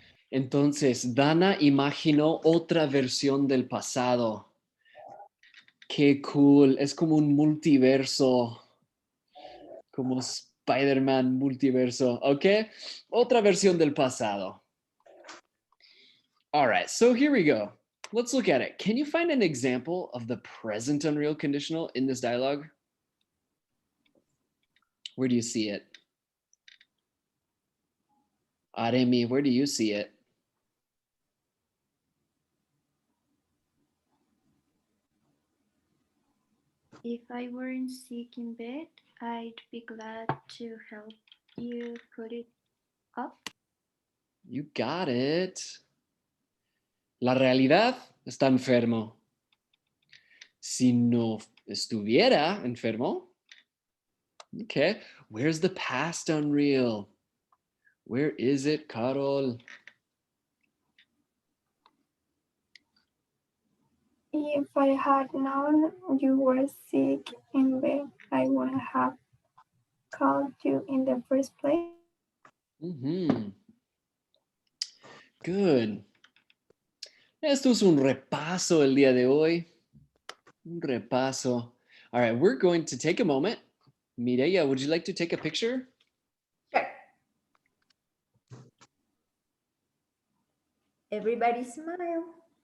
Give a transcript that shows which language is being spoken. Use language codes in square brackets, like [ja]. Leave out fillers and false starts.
[es] Entonces, Dana imaginó otra versión del pasado. Qué cool. Es como un multiverso. Como Spider-Man multiverso. ¿Ok? Otra versión del pasado. [en] All right, so here we go. Let's look at it. Can you find an example of the present unreal conditional in this dialogue? Where do you see it? Aremi, where do you see it? If I weren't sick in bed, I'd be glad to help you put it up. You got it. [es] La realidad está enfermo. Si no estuviera enfermo. [en] Okay, where's the past unreal? Where is it, Carol? If I had known you were sick in bed, I wouldn't have called you in the first place. Good. [es] Esto es un repaso el día de hoy. Un repaso. [en] All right, we're going to take a moment. Mireya, would you like to take a picture? Sure. Everybody smile.